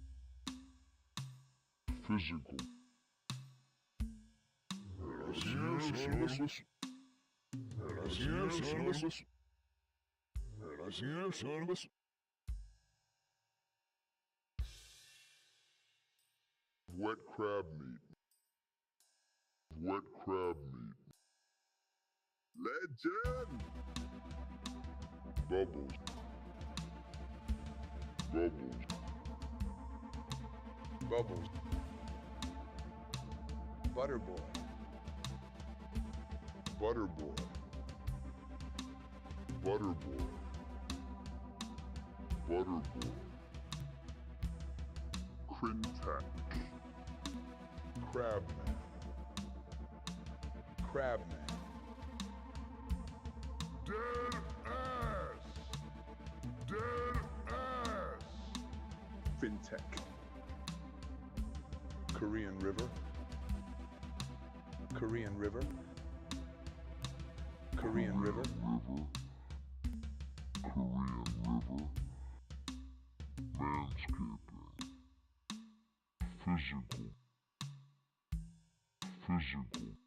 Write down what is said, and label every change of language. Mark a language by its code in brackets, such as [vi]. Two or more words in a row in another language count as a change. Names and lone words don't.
[en] Physical. Wet crab meat. Wet crab meat. Legend! Bubbles. Bubbles. Bubbles. Butterboy. Butterboy. Butterboy. Butterboy. Crintac. Crabman. Crabman. Dead ass! Dead ass! Fintech. Korean River. Korean River. Korean River. Korean River. Manscaping. Physical. Physical.